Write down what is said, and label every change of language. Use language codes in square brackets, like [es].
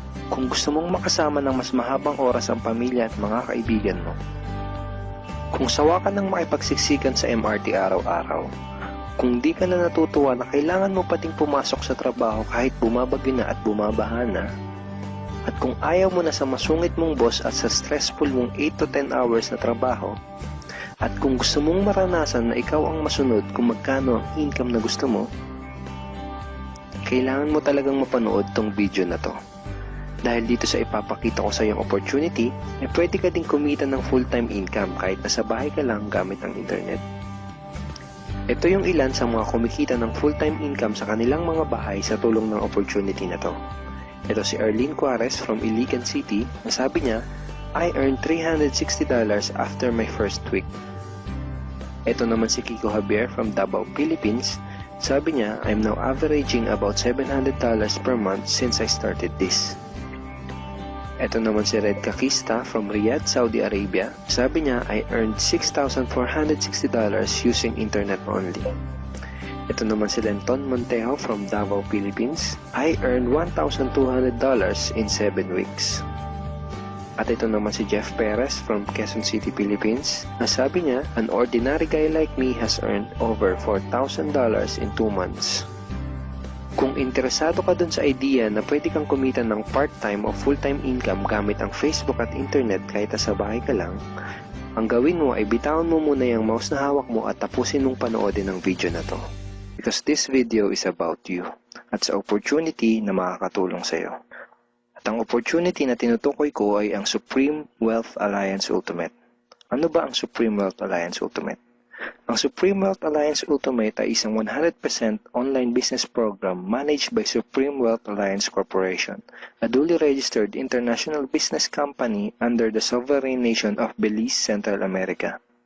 [tl] Kung gusto mong makasama ng mas mahabang oras ang pamilya at mga kaibigan mo, kung sawa ka ng makipagsiksikan sa MRT araw-araw, kung di ka na natutuwa na kailangan mo pating pumasok sa trabaho kahit bumabagyo na at bumabaha na, at kung ayaw mo na sa masungit mong boss at sa stressful mong 8 to 10 hours na trabaho, at kung gusto mong maranasan na ikaw ang masunod kung magkano ang income na gusto mo, kailangan mo talagang mapanood tong video na to. Dahil dito sa ipapakita ko sa iyong opportunity, pwede ka ding kumita ng full-time income kahit nasa bahay ka lang gamit ang internet. Ito yung ilan sa mga kumikita ng full-time income sa kanilang mga bahay sa tulong ng opportunity na to. Ito si [en] Arlene Juarez from Iligan City, [tl] na sabi niya, [en] I earned $360 after my first week. [tl] Ito naman si [en] Kiko Javier from Davao, Philippines. [tl] Sabi niya, [en] I'm now averaging about $700 per month since I started this. [tl] Ito naman si [en] Red Kakista from Riyadh, Saudi Arabia. [tl] Sabi niya, [en] I earned $6,460 using internet only. [tl] Ito naman si [en] Lenton Montejo from Davao, Philippines. I earned $1,200 in 7 weeks. [tl] At ito naman si Jeff Perez from Quezon City, Philippines. [en] Sabi niya, an ordinary guy like me has earned over $4,000 in 2 months. [tl] Kung interesado ka dun sa idea na pwede kang kumita ng part-time o full-time income gamit ang Facebook at internet kahit sa bahay ka lang, ang gawin mo ay bitawan mo muna yung mouse na hawak mo at tapusin mong panoodin ang video na to. [en] Because this video is about you [tl] at sa opportunity na makakatulong sa iyo. At ang opportunity na tinutukoy ko ay ang Supreme Wealth Alliance Ultimate. Ano ba ang Supreme Wealth Alliance Ultimate? [en] Ang Supreme Wealth Alliance Ultimate [tl] ay isang [en] 100% online business program managed by Supreme Wealth Alliance Corporation, a duly registered international business company under the sovereign nation of Belize, Central America.